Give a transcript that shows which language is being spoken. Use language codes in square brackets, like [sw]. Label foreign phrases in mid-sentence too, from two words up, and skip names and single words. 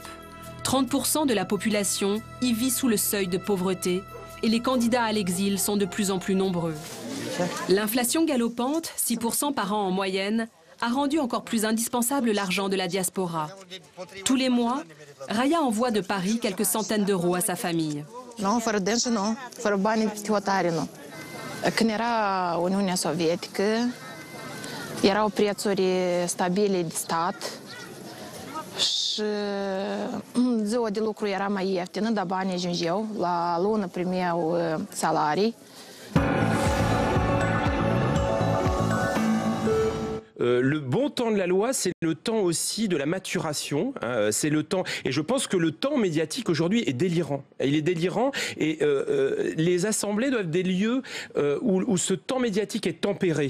[fr] 30% de la population y vit sous le seuil de pauvreté et les candidats à l'exil sont de plus en plus nombreux. L'inflation galopante, 6% par an en moyenne, a rendu encore plus indispensable l'argent de la diaspora. Tous les mois, Raya envoie de Paris quelques centaines d'euros à sa famille. [ro] Nu, fără dânsul nu, fără banii hotare nu. Când era Uniunea Sovietică, erau prețuri stabile de stat și ziua de lucru era mai ieftină, dar banii ajungeau, la lună primeau salarii. [fr] Le bon temps de la loi, c'est le temps aussi de la maturation. Hein, c'est le temps, et je pense que le temps médiatique aujourd'hui est délirant. Il est délirant, et les assemblées doivent être des lieux où ce temps médiatique est tempéré.